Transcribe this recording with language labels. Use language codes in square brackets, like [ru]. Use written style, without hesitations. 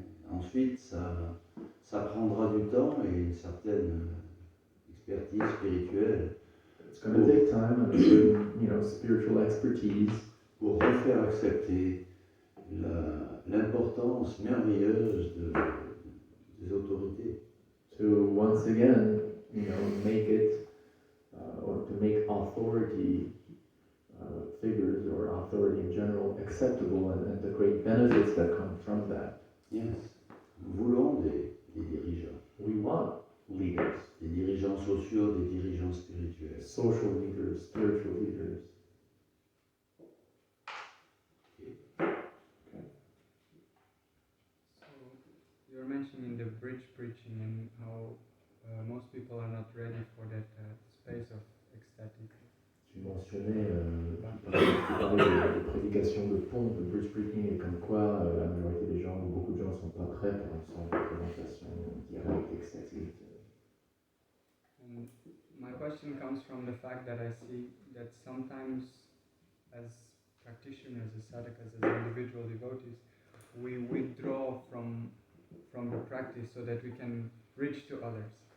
[fr] Ensuite, ça prendra du temps et une certaine expertise spirituelle [en] It's going to take time and a certain, spiritual expertise [fr] pour refaire accepter l'importance merveilleuse des autorités. [en] to once again, make it, or to make authority figures or authority in general acceptable and the great benefits that come from that. Yes. [fr] Nous voulons des dirigeants, [en] We want leaders, [fr] des dirigeants sociaux, des dirigeants spirituels. [en] social leaders, spiritual leaders. So you're mentioning the bridge preaching and how most people are not ready for that space of ecstatic. [fr] Tu mentionnais, tu parlais de prédication de pont, de bridge preaching, et comme quoi la majorité des gens, ou beaucoup de gens, ne sont pas prêts pour une sorte de présentation directe, extatique. [en] And my question comes from the fact that I see that sometimes as practitioners, as sadhakas, as individual devotees, we withdraw from the practice so that we can reach to others.